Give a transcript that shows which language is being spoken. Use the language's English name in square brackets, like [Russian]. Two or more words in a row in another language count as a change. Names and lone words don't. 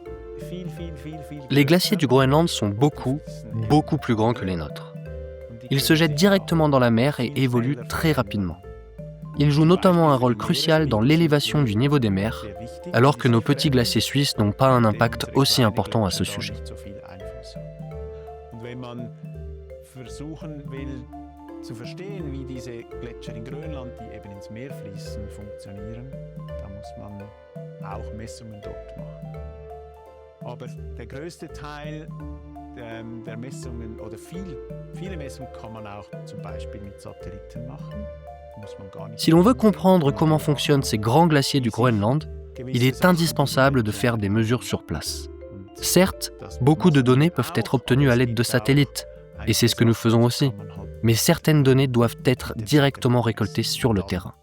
[French] Les glaciers du Groenland sont beaucoup plus grands que les nôtres. Ils se jettent directement dans la mer et évoluent très rapidement. Ils jouent notamment un rôle crucial dans l'élévation du niveau des mers, alors que nos petits glaciers suisses n'ont pas un impact aussi important à ce sujet. [German] Zu verstehen, wie diese Gletscher in Grönland, die eben ins Meer fließen, funktionieren, da muss man auch Messungen dort machen. Aber der größte Teil der Messungen oder viele Messungen kann man auch zum Beispiel mit Satelliten machen. [French] Si l'on veut comprendre comment fonctionnent ces grands glaciers du Groenland, il est indispensable de faire des mesures sur place. Certes, beaucoup de données peuvent être obtenues à l'aide de satellites, et c'est ce que nous faisons aussi. Mais certaines données doivent être directement récoltées sur le terrain.